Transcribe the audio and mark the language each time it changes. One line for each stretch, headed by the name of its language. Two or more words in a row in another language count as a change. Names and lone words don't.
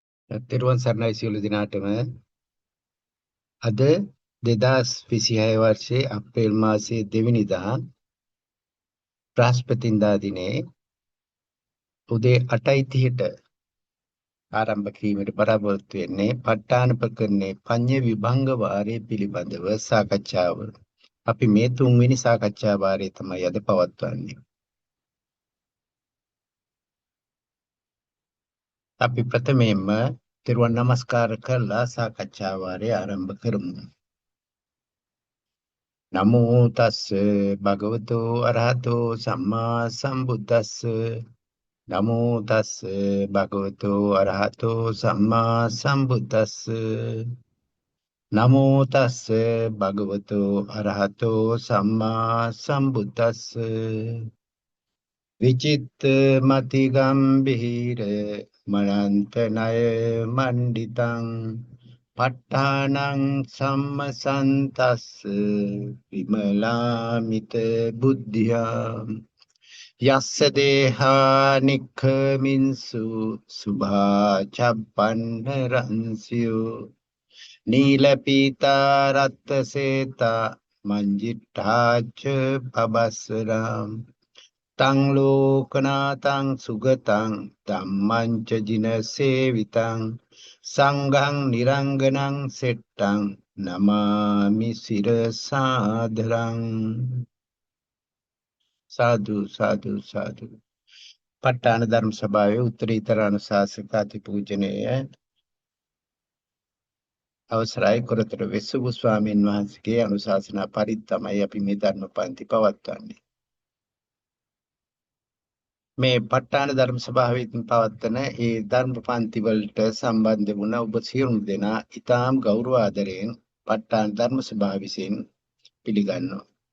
Sinhala: තෙරුවන් සරණයි සියලු දෙනාටම අද 2026 වර්ෂයේ අප්‍රේල් මාසයේ 2 වෙනිදා බ්‍රහස්පතින්දා දිනේ උදේ 8:30ට ආරම්භ කිරීමට බලාපොරොත්තු වෙන්නේ ප ဋ ාණ ප්‍රකරණේ පඤ්ඤ විභංග වාරය පිළිබඳව සාකච්ඡාව. අපි මේ 3 වෙනි සාකච්ඡා වාරය තමයි අද පවත්වන්නේ. අපි ප්‍රථමයෙන්ම තෙරුවන් නමස්කාර කරලා සාකච්ඡා වාරය ආරම්භ කරමු.
Pali: නමෝ තස්ස භගවතු අරහතෝ සම්මා සම්බුද්දස්ස නමෝ තස්ස භගවතු අරහතෝ සම්මා සම්බුද්දස්ස නමෝ තස්ස භගවතු අරහතෝ සම්මා සම්බුද්දස්ස විචිත්ත මති ගම්භීර මනන්ත ණය මණ්ඩිතං ප ဋ ාණං සම්මසන්තස්ස විමලාමිත බුද්ධියා යස්ස දේහා නික්ඛමින්සු සුභා චප්පන්න රංසියෝ නීලපීතා රත්සේතා මංජිට්ඨාච පබස්සරම් තං ලෝකනාතං සුගතං ධම්මං ච ජින සේවිතං සංඝං නිරංගනං සෙට්ටං නමාමි සිරසාදරං සාදු සාදු සාදු.
Sinhala: ප ဋ ාණ ධර්ම සභාවේ උත්තරීතර අනුශාසක අතිපූජනීය අවසරයි කොරතර වෙස්සුබු ස්වාමීන් වහන්සේගේ අනුශාසනා පරිදි තමයි අපි මේ ධර්ම පන්ති පවත්වන්නේ. මේ ප ဋ ාණ ධර්ම සභාවෙන් පවත්වන ඒ ධර්ම පන්ති වලට සම්බන්ධ වුණ ඔබ සියලු දෙනා ඊටාම් ගෞරව ආදරයෙන් ප ဋ ාණ ධර්ම සභාව විසින් පිළිගන්නවා.